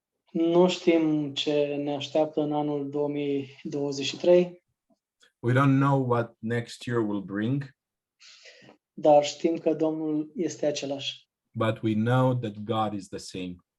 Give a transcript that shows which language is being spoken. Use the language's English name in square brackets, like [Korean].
[Romanian] Nu știm ce ne așteaptă în anul 2023, [English] We don't know what next year will bring, [Romanian] dar știm că Domnul este același. [English] but we know that God is the same,